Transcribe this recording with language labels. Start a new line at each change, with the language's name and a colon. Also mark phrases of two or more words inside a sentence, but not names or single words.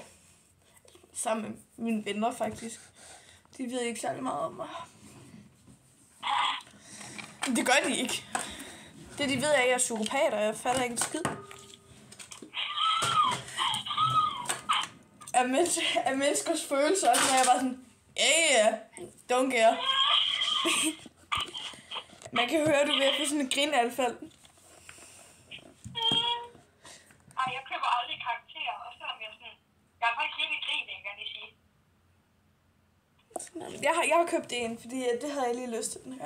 Danish: Sammen med mine venner, faktisk. De ved ikke særlig meget om mig. Men det gør de ikke. Det de ved er, at jeg er psykopat, og jeg fatter ikke en skid. Af menneskers følelser, så er jeg bare sådan,
English: yeah, don't care.
Danish: Man kan høre, du er ved at få sådan en grinalfald. Ej, jeg køber aldrig karakterer, og selvom jeg sådan... Jeg har faktisk ikke grin, kan jeg sige. Jeg har købt en, fordi det havde jeg lige lyst til den her gang.